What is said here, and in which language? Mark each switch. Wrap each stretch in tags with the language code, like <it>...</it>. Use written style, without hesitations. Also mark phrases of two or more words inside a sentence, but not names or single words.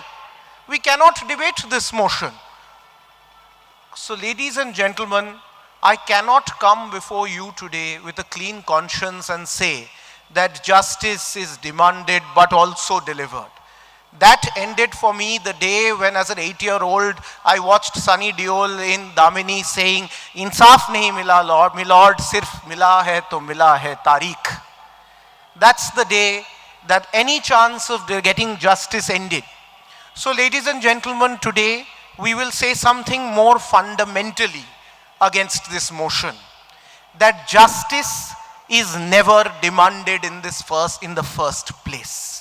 <en>We cannot debate this motion. So, ladies and gentlemen, I cannot come before you today with a clean conscience and say that justice is demanded but also delivered. That ended for me the day when, as an 8-year-old, I watched Sunny Deol in Damini saying,</en> <hi>"इंसाफ़ नहीं मिला, लॉर्ड, मिलॉर्ड, सिर्फ़ मिला है तारीख़."</hi> <en>That's the day that any chance of getting justice ended. So, ladies and gentlemen, today we will say something more fundamentally against this motion, that justice is never demanded in the first place.</en>